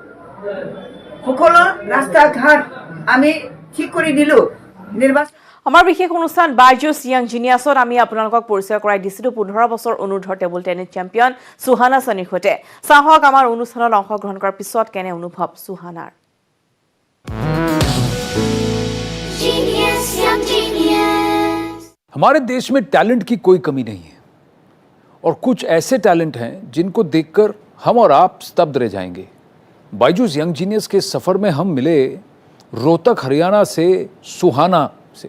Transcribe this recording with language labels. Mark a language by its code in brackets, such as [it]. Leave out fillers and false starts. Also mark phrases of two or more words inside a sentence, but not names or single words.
[as] সকলো ৰাস্তা ঘাট আমি ঠিক কৰি দিলোঁ, নিৰ্বাচন। আমাৰ বিশেষ অনুষ্ঠান বাইজুছ য়াং জিনিয়াছত আমি আপোনালোকক পৰিচয় কৰাই দিছিলোঁ 15 বছৰ অনুৰ্ধৰ [en] table tennis champion [as] সুহানা ছানীৰ সৈতে। চাহক আমাৰ অনুষ্ঠানত অংশগ্ৰহণ কৰাৰ পিছত কেনে অনুভৱ সুহানাৰ। [hi] हमारे देश में टैलेंट की कोई कमी नहीं है और कुछ ऐसे टैलेंट हैं जिनको देखकर हम और आप स्तब्ध रह जाएंगे। बायजूस यंग जीनियस के सफ़र में हम मिले रोहतक हरियाणा से सुहाना से।